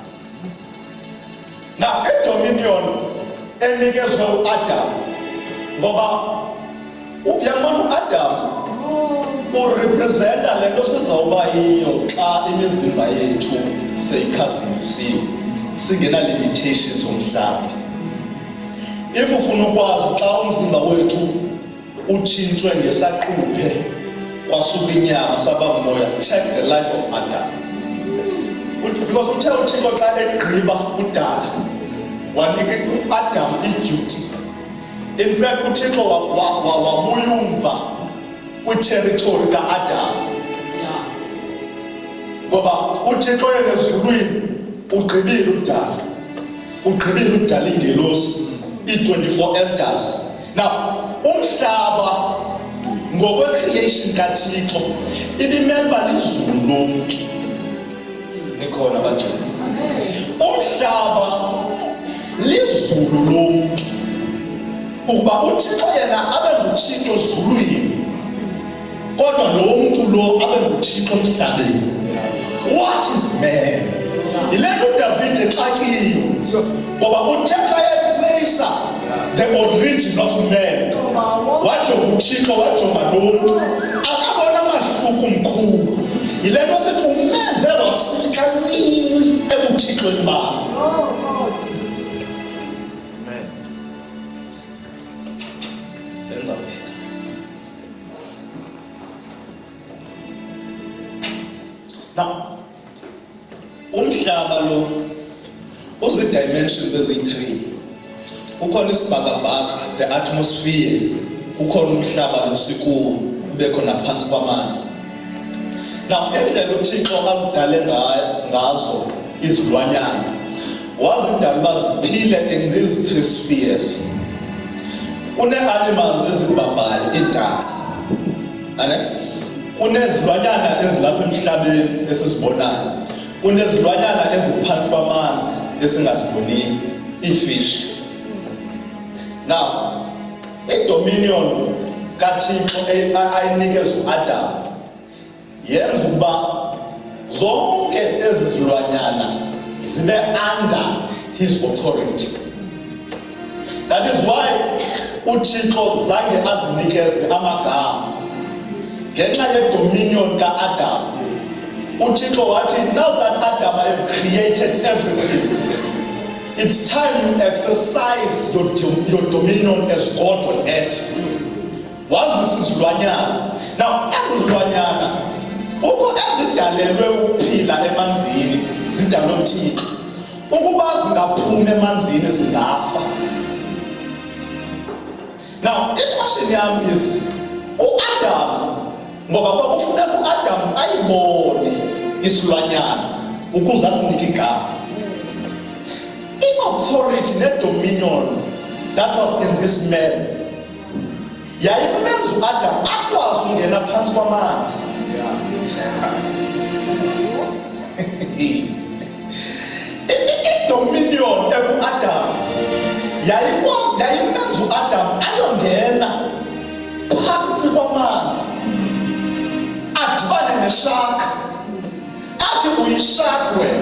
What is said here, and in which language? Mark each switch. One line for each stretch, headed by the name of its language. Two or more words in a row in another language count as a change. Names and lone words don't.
Xhosa: Now i-dominion enikezwe uAdam, ngoba uyabona uAdam urepresenta le nto sizawuba yiyo xa imizimba yethu seyikhazimisiwe, singena limitations zomhlaba. If ufuna ukwazi xa umzimba wethu utshintshwe ngesaquphe kwasuka inyama saba moya,
English: check the life of Adam.
Xhosa: Because uthe uThixo xa egqiba udala wanika uAdam i-duty. In fact uThixo wabuya umva kwi-territory kaAdam. uthixo yena ezulwini ugqibile ukudala. Ugqibile ukudala ingelosi, i-24 elders. Now, umhlaba ngokwe-creation kaThixo ibimele uba lizulu lomntu. Nikhona abagcwele. Umhlaba lizulu lomntu. Ukuba uthixo yena abe nguthixo ezulwini, kodwa lo mntu lo abe nguthixo emhlabeni.
English: What is man?
Xhosa: Ile nto uDavid exakile, ngoba uthetha etreyisa
English: the origin of man.
Xhosa: Wajonga uthixo, wajonga lo mntu, akabona amahluko mkhulu. Ile nto sithi umenze wasika kancinci ebuthixweni bakhe. Senza now, umhlaba lo uzi-dimensions eziyi-3. Kukhona isibhakabhaka,
English: the atmosphere.
Xhosa: Kukhona umhlaba lo sikuwo, kubekho naphansi kwamanzi. Now, endlela uthixo azidale ngazo izilwanyana, wazidala uba ziphile
English: in these 3 spheres.
Xhosa: Kune-animals ezibhabhayo, iintaka. Kunezilwanyana ezilapha emhlabeni esizibonayo. Kunezilwanyana eziphansi kwamanzi esingaziboniyo, iifish. Now, i-dominion kaThixo ayinikeza uAdam yenza ukuba zonke ezi zilwanyana zibe
English: under his authority. That is why
Xhosa: uThixo zange azinikeze amagama ngenxa ye-dominion ka-Adam. uThixo wathi,
English: now that Adam I have created everything, it's time you exercise your dominion as God on earth.
Xhosa: Wazisa izilwanyana. Now, ezi zilwanyana ukuba ezidalelwe ukuphila emanzini zidalwe uThixo. Ukuba zingaphumi emanzini zingafa.
English: Now, the question yami is,
Xhosa: uAdam, ngoba kwakufuneka uAdam ayibone isilwanyana ukuze asinike igama. I-authority ne-dominion
English: that was in this man
Xhosa: yayimenza uAdam akwazi ukungena phansi kwamanzi. I-dominion eku-Adam yayimenza uAdam ayongena phansi kwamanzi, adibane neshaka, athi uyishaka wena.